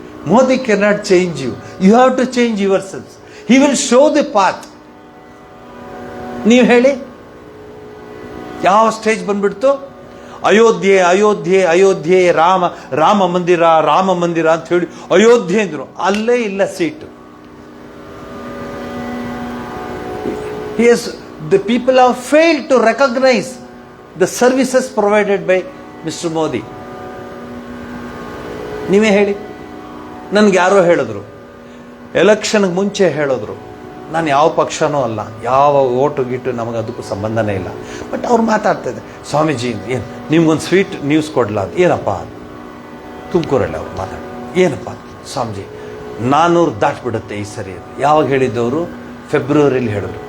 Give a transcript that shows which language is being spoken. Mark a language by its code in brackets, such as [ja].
[en] Modi can not change you, you have to change yourselves. He will show the path. [kn] ನೀವು ಹೇಳಿ, ಯಾವ stage ಬಂದ್ಬಿಡ್ತು? ಅಯೋಧ್ಯೆ ರಾಮ ಮಂದಿರ ಅಂತ ಹೇಳಿ ಅಯೋಧ್ಯೆ ಅಂದ್ರು, ಅಲ್ಲೇ ಇಲ್ಲ seat. [en] The people have failed to recognize the services provided by Mr. Modi. [kn] ನೀವೇ ಹೇಳಿ. ನನಗೆ ಯಾರೋ ಹೇಳಿದ್ರು, ಎಲೆಕ್ಷನ್ಗೆ ಮುಂಚೆ ಹೇಳಿದ್ರು, ನಾನು ಯಾವ ಪಕ್ಷನೂ ಅಲ್ಲ, ಯಾವ ಓಟು ಗೀಟು ನಮಗೆ ಅದಕ್ಕೂ ಸಂಬಂಧನೇ ಇಲ್ಲ. ಬಟ್ ಅವ್ರು ಮಾತಾಡ್ತಾಯಿದ್ದೆ, ಸ್ವಾಮೀಜಿ ಏನು ನಿಮ್ಗೊಂದು ಸ್ವೀಟ್ ನ್ಯೂಸ್ ಕೊಡಲ್ಲ? ಏನಪ್ಪ? ತುಮಕೂರಲ್ಲಿ ಅವ್ರು ಮಾತಾಡಿ, ಏನಪ್ಪ ಸ್ವಾಮೀಜಿ 400 ದಾಟ್ಬಿಡುತ್ತೆ ಈ ಸರಿ. ಯಾವಾಗ ಹೇಳಿದ್ದವರು? ಫೆಬ್ರವರಿಲಿ ಹೇಳಿದ್ರು.